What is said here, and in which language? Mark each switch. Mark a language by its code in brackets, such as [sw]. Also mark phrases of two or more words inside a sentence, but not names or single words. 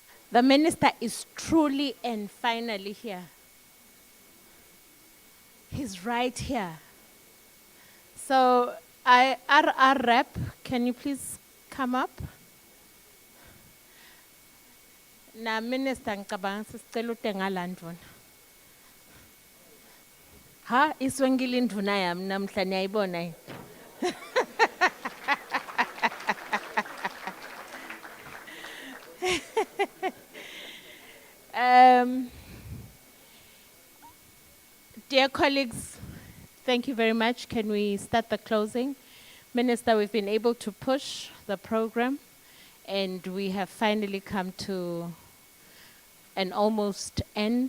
[en] The minister is truly and finally here. He's right here. So, RR rep, can you please come up? [ss] Na minister ngicabanga sisicela utenga la ndvuna. Ha, iswengile indvuna yami namhla niyayibona yini? [en] Dear colleagues, thank you very much. Can we start the closing? Minister, we've been able to push the program, and we have finally come to an almost end.